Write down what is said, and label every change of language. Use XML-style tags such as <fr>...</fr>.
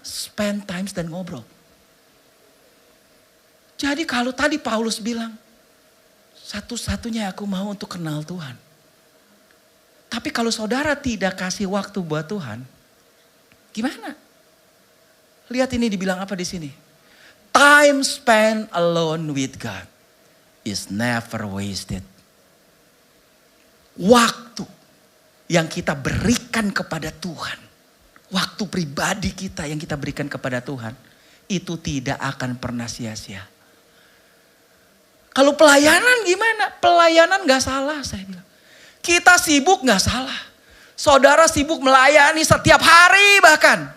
<en>Spend times</en> <id>dan ngobrol. Jadi kalau tadi Paulus bilang. Satu-satunya aku mau untuk kenal Tuhan. Tapi kalau saudara tidak kasih waktu buat Tuhan. Gimana? Lihat ini dibilang apa di sini.</id> <en>Time spent alone with God is never wasted.</en> <id>Waktu yang kita berikan kepada Tuhan, waktu pribadi kita yang kita berikan kepada Tuhan, itu tidak akan pernah sia-sia. Kalau pelayanan gimana? Pelayanan gak salah saya bilang. Kita sibuk gak salah. Saudara sibuk melayani setiap hari bahkan.</id>